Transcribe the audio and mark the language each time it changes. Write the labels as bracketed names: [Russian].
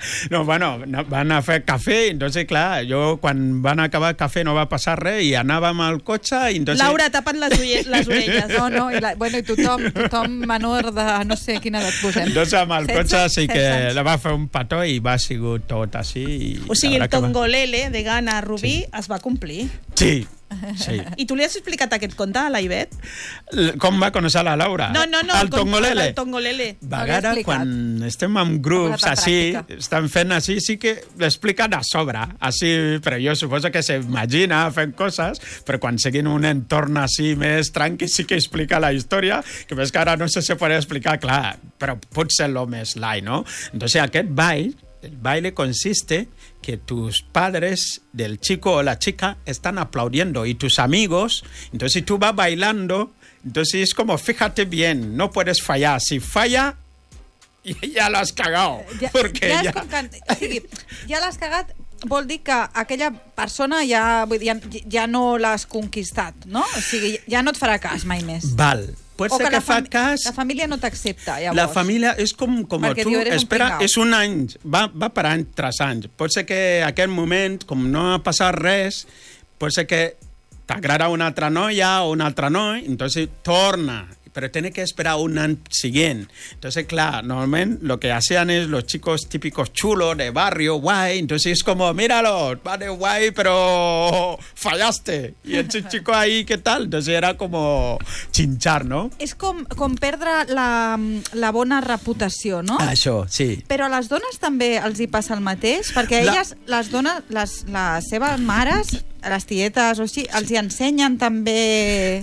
[Catalan] No, bueno, van a fer cafè, entonces, clar, jo quan van acabar el cafè no va passar res i anàvem al cotxe i entonces... Laura, tapa't les orelles, no, no, i la, bueno, i tothom menor de no sé quina edat posem. Entonces amb el cotxe sí que la va fer un petó i va sigut tot així. O sigui, el tongolele de gana a Rubí sí. Es va complir. Sí. Sí. I tu li has explicat aquest conte a la Ivet? Com va conèixer la Laura? No, no, no, el tongolele. Tongolele. A vegades, quan estem en grups, així, estan fent així, sí que l'expliquen a sobre, així, però jo suposo que s'imagina fent coses, però quan seguim un entorn així més tranqui, sí que explica la història, que més que ara no sé si podria explicar, clar, però potser el més lai, no? [Spanish] Entonces, [Catalan] aquest ball, [Spanish] el baile consiste que tus padres del chico o la chica están aplaudiendo y tus amigos, entonces si tú vas bailando, entonces es como fíjate bien, no puedes fallar, si falla ya lo has cagado, porque ya es con ya lo has cagado. [Catalan] Vol dir que aquella persona ja, vull dir, ja no l'has conquistat, no? O sigui, ja no et farà cas mai més. Val. Pot ser que fa cas... La família no t'accepta, llavors. La família és com tu. Espera, és un any. Va per any, tres anys. Pot ser que en aquest moment, com no ha passat res, pot ser que t'agrada una altra noia o un altre noi, entonces torna. Però [Spanish] tiene que esperar [Catalan] un any siguient. [Spanish] Entonces, clar, normalment lo que hacían es los chicos típicos chulos de barrio, guay, entonces es como míralo, vale, guay, pero fallaste. Y ese chico ahí, ¿qué tal? Entonces era como chinchar, ¿no? [Catalan] És com perdre la bona reputació, no? Això, sí. Però a les dones també els hi passa el mateix? Perquè elles, les dones, les seves mares... Les tietes o així, els hi ensenyen també...